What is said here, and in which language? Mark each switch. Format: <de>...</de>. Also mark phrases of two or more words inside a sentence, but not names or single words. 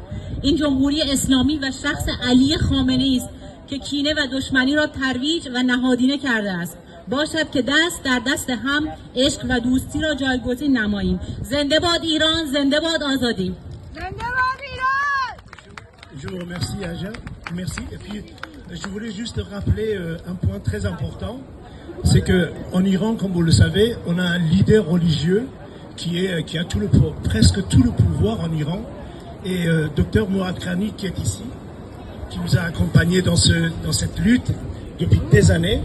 <fa>این جمهوری اسلامی و شخص علی خامنه‌ای است که کینه و دشمنی را ترویج و نهادینه کرده است. باشد که دست در دست هم عشق و دوستی را جایگزین نماییم. زنده باد ایران، زنده باد آزادی. زنده باد ایران.</fa> <fr>Je vous remercie, Aja. Merci. Et puis, je voulais juste rappeler un point très important, c'est que en Iran, comme vous le savez, on a un leader religieux qui a presque tout le pouvoir en Iran, et Dr Mourad Krani qui est ici, qui nous a accompagnés dans cette lutte depuis des années.</fr>